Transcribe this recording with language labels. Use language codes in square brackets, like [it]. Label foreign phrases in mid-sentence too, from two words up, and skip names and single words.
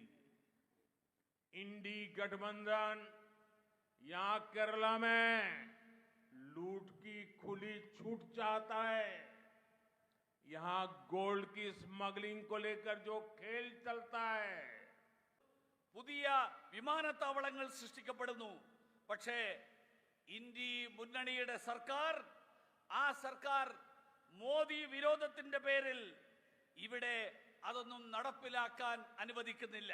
[hi] इंडी गठबंधन यहां केरला में लूट की खुली छूट चाहता है। यहां गोल्ड की स्मगलिंग को लेकर जो खेल चलता है। [ml] പുതിയ വിമാനത്താവളങ്ങൾ സൃഷ്ടിക്കപ്പെടുന്നു. പക്ഷേ ഇന്ത്യ മുന്നണിയുടെ സർക്കാർ, ആ സർക്കാർ മോദി വിരോധത്തിന്റെ പേരിൽ ഇവിടെ അതൊന്നും നടപ്പിലാക്കാൻ അനുവദിക്കുന്നില്ല.